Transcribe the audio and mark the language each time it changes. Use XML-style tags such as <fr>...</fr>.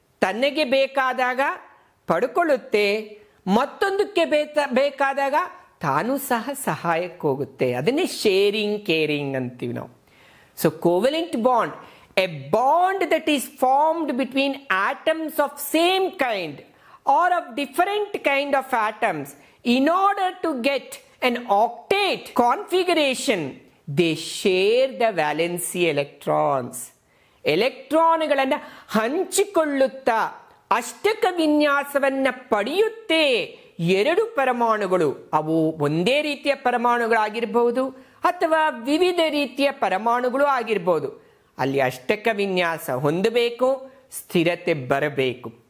<kn>ತನಗೆ ಬೇಕಾದಾಗ ಪಡ್ಕೊಳ್ಳುತ್ತೆ, ಮತ್ತೊಂದಕ್ಕೆ ಬೇಕಾದಾಗ ತಾನು ಸಹ ಸಹಾಯಕ್ಕೆ ಹೋಗುತ್ತೆ. ಅದನ್ನೇ ಶೇರಿಂಗ್, ಕೇರಿಂಗ್ ಅಂತೀವಿ ನಾವು.</kn> <en>So covalent bond, a bond that is formed between atoms of same kind or of different kind of atoms. In order to get an octet configuration, they share the valency electrons.</en> <kn>ಎಲೆಕ್ಟ್ರಾನ್ಗಳನ್ನು ಹಂಚಿಕೊಳ್ಳುತ್ತಾ ಅಷ್ಟಕ ವಿನ್ಯಾಸವನ್ನು ಪಡೆಯುತ್ತೆ ಎರಡು ಪರಮಾಣುಗಳು. ಅವು ಒಂದೇ ರೀತಿಯ ಪರಮಾಣುಗಳಾಗಿರಬಹುದು ಅಥವಾ ವಿವಿಧ ರೀತಿಯ ಪರಮಾಣುಗಳು ಆಗಿರಬಹುದು. ಅಲ್ಲಿ ಅಷ್ಟಕ ವಿನ್ಯಾಸ ಹೊಂದಬೇಕು, ಸ್ಥಿರತೆ ಬರಬೇಕು.</kn>